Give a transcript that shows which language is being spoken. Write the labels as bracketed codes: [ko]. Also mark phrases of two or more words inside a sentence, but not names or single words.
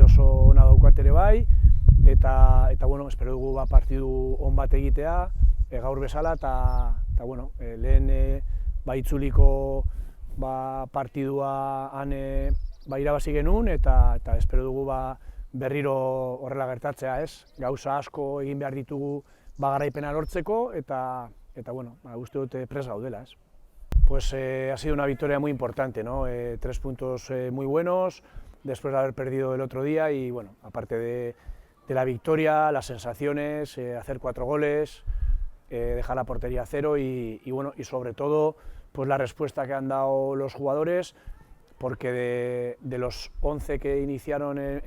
[eu] oso ona daukat ere bai, eta espero dugu partidu on bat egitea gaur bezala, eta lehen itzuliko partidua han irabazi genuen, eta espero dugu berriro horrela gertatzea, gauza asko egin behar ditugu garaipena lortzeko, eta uste dut prest gaudela. [es] Pues ha sido una victoria muy importante, ¿no? 3 puntos muy buenos, después de haber perdido el otro día, y aparte de la victoria, las sensaciones, hacer 4 goles, dejar la portería a 0 y sobre todo pues la respuesta que han dado los jugadores, porque de los 11 que iniciaron en